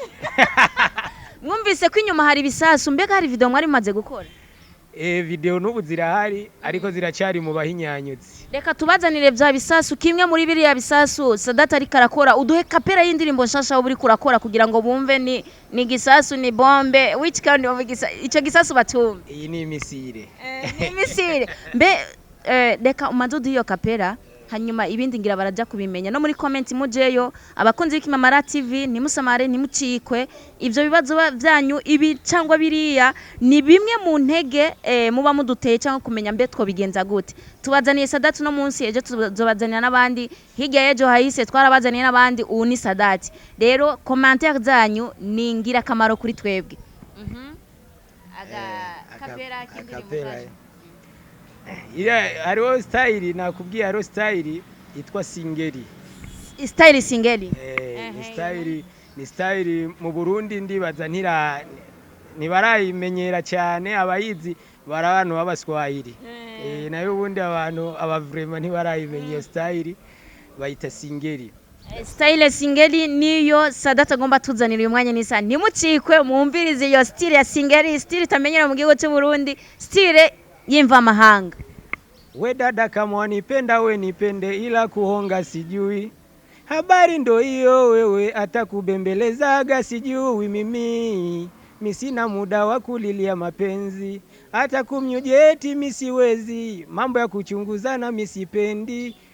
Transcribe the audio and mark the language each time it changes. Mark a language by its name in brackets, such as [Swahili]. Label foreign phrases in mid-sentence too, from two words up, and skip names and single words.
[Rundi] Mwumvise ko inyuma hari bisasu mbega hari video mwari maze gukora? Video n'ubu zirahari ariko ziracyari mu bahinyanyutse. Reka tubazanire bya bisasu kimwe muri biriya bisasu Sadat ari karakora uduhe kapera y'indirimbo nshasha uri kurakora kugira ngo bumve ni gisasu ni bombe [English] which kind of [Rundi] ico gisasu batumve. Iyi ni misile. Ni misile mbe reka umadudu iyo kapera hanyuma ibindi ngira barajya kubimenya no muri comment mujeyo abakunzi b'Ikimamara TV ntimusamare ntimucikwe ivyo bibazo byanyu ibi cyangwa biriya ni bimwe mu ntege muba muduteye cyangwa kumenya mbe two bigenza gute. Tubazaniye Sadat no munsi ejo tuzobazanira nabandi hirya yejo hahise twarabazaniye nabandi ubu ni Sadat rero commentaire zanyu ni ngira kamaro kuri twebwe. Kapera kindirimbo hariho style nakubwiye hariho style itwa singeli. Style singeli? Ni style mu Burundi ndibaza ntibarayimenyera cyane abayizi barabantu b'Abaswahili. Nayo ubundi abantu vraiment ntibarayimenyera style bayita singeli. Style singeli niyo Sadat agomba tuzanira uyu mwanya nisa ntimucikwe mwumvirize iyo style ya singeli style tamenyera mu gihugu cy'u Burundi style yimva mahanga. [Swahili] We dada kama wanipenda we nipende ila kuhonga sijui. Habari ndo hiyo wewe atakubembelezaga sijui mimi. Misina muda wa kulilia mapenzi. Hata kumnyujeti misiwezi. Mambo ya kuchunguzana misipendi.